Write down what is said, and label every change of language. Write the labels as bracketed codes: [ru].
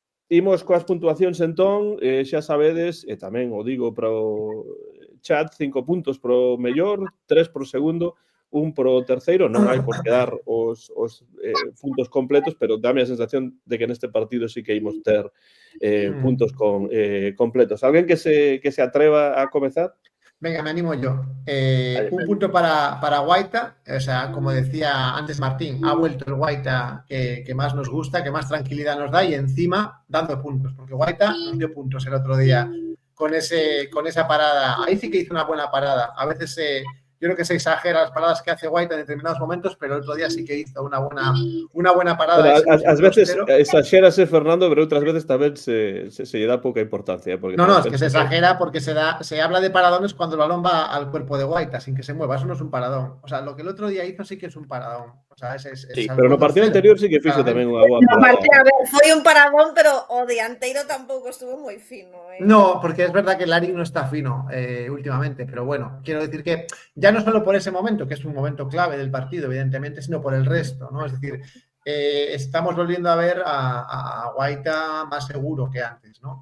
[gl] Imos coas puntuacións entón, xa sabedes, e tamén o digo para o chat, 5 puntos pro mellor, 3 pro segundo, 1 pro terceiro, non hai por quedar os puntos completos, pero dame a sensación de que neste partido sí que imos ter puntos completos. Alguén que se atreva a comezar? [es] Venga, me animo yo. Un punto para Guaita, o sea, como decía antes Martín, ha vuelto el Guaita que más nos gusta, que más tranquilidad nos da y encima dando puntos, porque Guaita nos dio puntos el otro día con esa parada. Ahí sí que hizo una buena parada. A veces yo creo que se exagera las paradas que hace Guaita en determinados momentos, pero el otro día sí que hizo una buena parada. [gl] Bueno, ás veces exagérase, Fernando, pero outras veces tamén se lle dá pouca importancia. [es] No, es que se exagera porque se habla de paradones cuando el balón va al cuerpo de Guaita sin que se mueva. Eso no es un paradón. O sea, lo que el otro día hizo sí que es un paradón. O sea, [gl] sí, pero no partido anterior sí que fixo tamén unha boa parada. A ver, foi un paradón, pero o dianteiro tampouco estuvo moi fino. [es] No, porque es verdad que Larin no está fino últimamente, pero bueno, quiero decir que ya no solo por ese momento, que es un momento clave del partido, evidentemente, sino por el resto, ¿no? Es decir, estamos volviendo a ver a Guaita más seguro que antes, ¿no?